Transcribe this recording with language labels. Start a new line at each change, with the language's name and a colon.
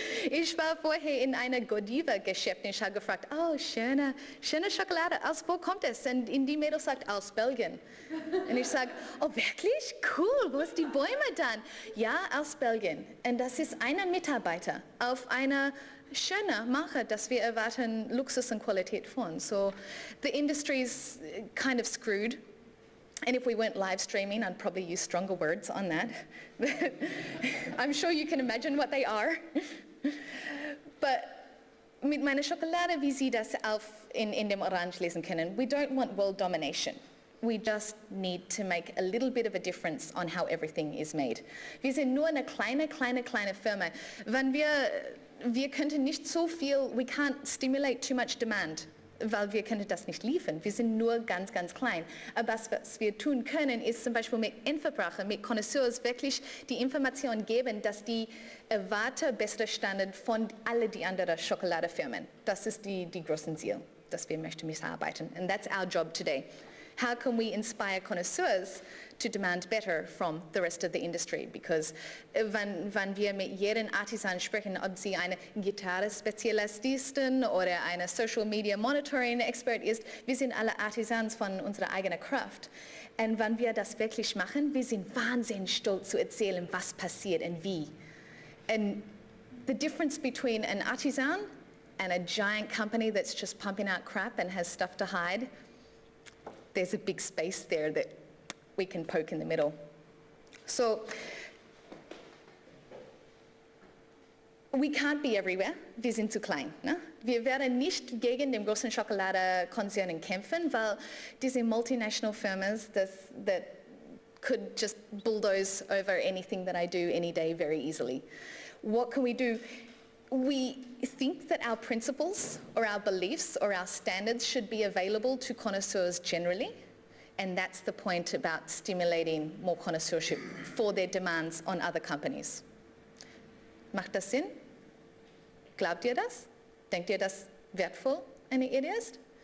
German: Ich war vorher in einer Godiva-Geschäft und ich habe gefragt, oh, schöne Schokolade, aus wo kommt es? Und die Mädel sagt, aus Belgien. Und ich sage, oh, wirklich? Cool, wo ist die Bäume dann? Ja, aus Belgien. Und das ist ein Mitarbeiter auf einer schönen Marke, dass wir erwarten Luxus und Qualität von.
English: So, the industry's kind of screwed. And if we went live streaming, I'd probably use stronger words on that. I'm sure you can imagine what they are.
German: But mit meiner Schokolade, wie Sie das in dem Orange lesen können,
English: we don't want world domination. We just need to make a little bit of a difference on how everything is made.
German: Wir sind nur eine kleine Firma. Wenn wir könnten nicht so viel,
English: we can't stimulate too much demand,
German: weil wir können das nicht liefern. Wir sind nur ganz klein. Aber was wir tun können, ist zum Beispiel mit Endverbraucher, mit Connoisseurs wirklich die Information geben, dass die erwarten bessere Standard von alle die anderen Schokoladefirmen. Das ist die großen Ziel, dass wir möchten mitarbeiten.
English: And that's our job today. How can we inspire connoisseurs to demand better from the rest of the industry? Because
German: wenn wir mit jedem Artisan sprechen, ob sie eine Gitarre-Spezialistin oder eine Social-Media-Monitoring-Expert ist, wir sind alle Artisans von unserer eigenen Kraft. Und wenn wir das wirklich machen, wir sind wahnsinnig stolz zu erzählen, was passiert und wie.
English: And the difference between an artisan and a giant company that's just pumping out crap and has stuff to hide, there's a big space there that we can poke in the middle. So we can't be everywhere.
German: Wir sind zu klein. Ne? Wir werden nicht gegen den großen Schokoladekonzernen kämpfen, weil diese
English: multinational firms that could just bulldoze over anything that I do any day very easily. What can we do? We think that our principles or our beliefs or our standards should be available to connoisseurs generally, and that's the point about stimulating more connoisseurship for their demands on other companies.
German: Macht das Sinn? Glaubt ihr das? Denkt ihr, das wertvoll eine Idee ist?